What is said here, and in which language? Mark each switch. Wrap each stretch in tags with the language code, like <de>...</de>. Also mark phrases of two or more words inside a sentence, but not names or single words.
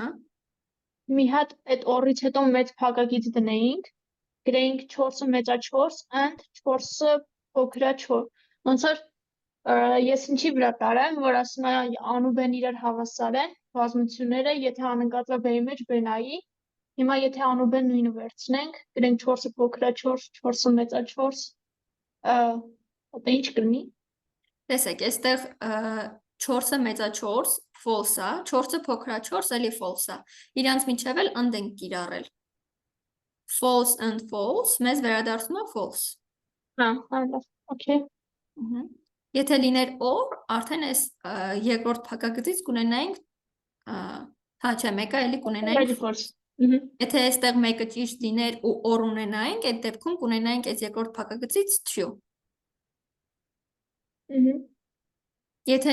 <hy>Մի հատ այդ or-ից հետո մեծ փակագիծ դնեինք, գրեինք 4-ը մեծ է 4 and 4-ը փոքր է 4։ Ոնց որ ես ինչի վրա տարեմ, որ ասում է ան ու b-ն իրար հավասար են, բազմությունները, եթե ան ընկածը b-ի մեջ, b-ն a-ի։ Հիմա եթե ան ու b-ն նույնը վերցնենք, գրենք 4-ը փոքր է 4, 4-ը մեծ է 4, դա ինչ կլինի։ Տեսեք, այստեղ 4-ը մեծ է 4, false է, 4-ը փոքր է 4, էլի false է։ Իրանց միջև էլ and ենք կիրառել։</hy> <en>False and false</en> <hy>մեզ վերադարձնում է false։ Հա, okay։ Եթե լիներ or, արդեն այս երկրորդ փակագծից կունենայինք, հա, չէ, մեկը էլի կունենայինք false։ Եթե այստեղ մեկը ճիշտ լիներ ու or ունենայինք, այդ դեպքում կունենայինք այս երկրորդ փակագծից true։ Եթե</hy>